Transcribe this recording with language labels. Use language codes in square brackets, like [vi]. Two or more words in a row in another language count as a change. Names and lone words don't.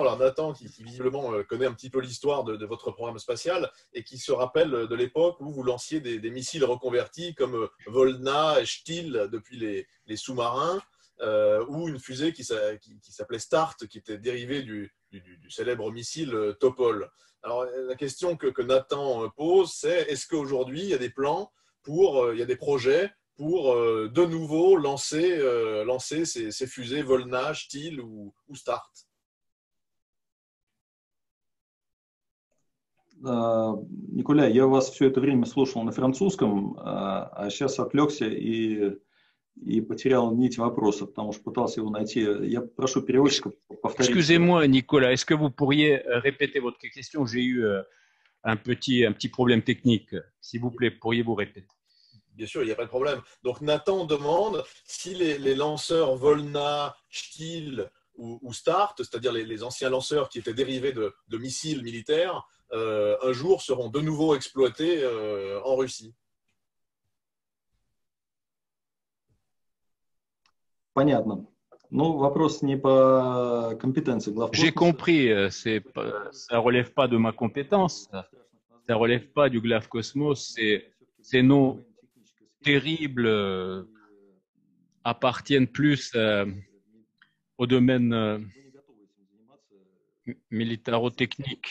[fr] Alors Nathan qui visiblement connaît un petit peu l'histoire de votre programme spatial et qui se rappelle de l'époque où vous lanciez des missiles reconvertis comme Volna et Stil depuis les sous-marins, ou une fusée qui s'appelait Start, qui était dérivée du célèbre missile Topol. Alors, la question que Nathan pose, c'est est-ce qu'aujourd'hui, il y a des plans il y a des projets pour de nouveau lancer ces fusées Volna, Stil ou Start. [ru] Николя, я вас все это время слушал на французском, а сейчас отвлекся и потерял нить вопроса, потому что пытался его найти. Я прошу переводчика повторить. [fr] Excusez-moi, Nicolas, est-ce que vous pourriez répéter votre question? J'ai eu un petit problème technique. S'il vous plaît, pourriez-vous répéter? Bien sûr, il n'y a pas de problème. Donc Nathan demande si les lanceurs Volna, Stil ou Start, c'est-à-dire les anciens lanceurs qui étaient dérivés de missiles militaires, un jour seront de nouveau exploités en Russie. [ru] Понятно. Ну, вопрос не по компетенции главкосмоса. [fr] J'ai compris, ça relève pas de ma compétence, ça relève pas du Glafkosmos, ces noms terribles appartiennent plus au domaine militaro-technique.